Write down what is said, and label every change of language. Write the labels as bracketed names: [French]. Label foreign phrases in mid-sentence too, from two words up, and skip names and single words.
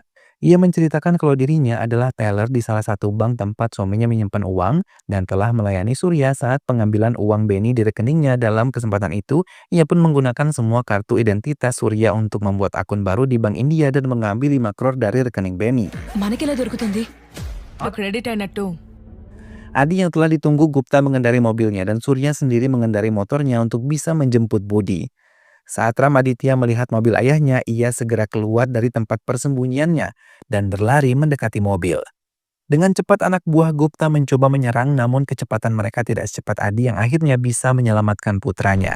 [Indonesian] Ia menceritakan kalau dirinya adalah teller di salah satu bank tempat suaminya menyimpan uang dan telah melayani Surya saat pengambilan uang Benny di rekeningnya. Dalam kesempatan itu, ia pun menggunakan semua kartu identitas Surya untuk membuat akun baru di Bank India dan mengambil 5 crore dari rekening Benny. [Telugu] మనకెలా దొరుకుతుంది? క్రెడిట్ అయినట్టు [Indonesian] Adi yang telah ditunggu Gupta mengendari mobilnya dan Surya sendiri mengendari motornya untuk bisa menjemput Budi. Saat Ram Aditya melihat mobil ayahnya, ia segera keluar dari tempat persembunyiannya dan berlari mendekati mobil. Dengan cepat anak buah Gupta mencoba menyerang, namun kecepatan mereka tidak secepat Adi yang akhirnya bisa menyelamatkan putranya.